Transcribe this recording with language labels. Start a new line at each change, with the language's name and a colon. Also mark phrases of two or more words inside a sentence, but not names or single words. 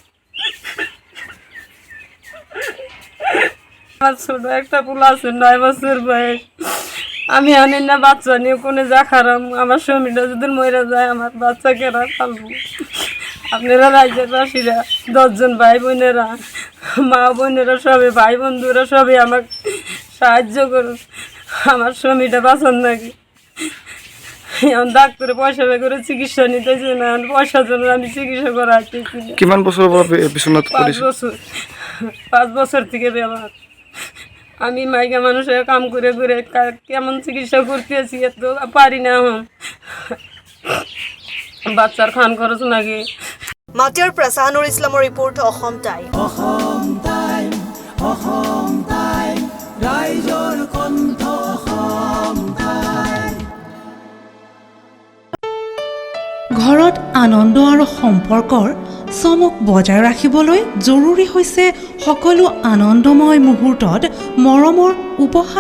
Bangla: আমার ছোট একটা পোলা আছে 9 বছর বয়স আমি অনেক না বাচ্চা নিয়ে কোনে যা খারাম আমার স্বামীটা যদি মরে যায় আমার বাচ্চা কেরা পালবো আপনারা রাজ্যের বাসীরা 10 জন ভাই বোনেরা মা বোনেরা সবাই ভাই বন্ধুরা সবাই আমাকে সাহায্য করুন আমার স্বামীটা বাঁচান নাকি এখন ডাক্তারে পয়সা বের করে চিকিৎসা নিতেছে না পয়সার জন্য আমি চিকিৎসা করাইতেছি
Assamese: কিমান বছর বিশ্বনাথ
Bangla: 5 বছর থেকে বেমার আমি মাইকা মানুষের কাম করে করে কেমন চিকিৎসা করতেছি এত পারি না এখন বাচ্চার খান খরচ লাগে
Assamese: মাটিয়াৰ প্ৰসাহনুৰ ইছলামৰ ৰিপৰ্ট অসম টাইম ৰাইজৰ কণ্ঠ অসম টাইম ঘৰত আনন্দ আৰু সম্পৰ্কৰ চমক বজাই ৰাখিবলৈ জৰুৰী হৈছে সকলো আনন্দময় মুহূৰ্তত মৰমৰ উপহাৰ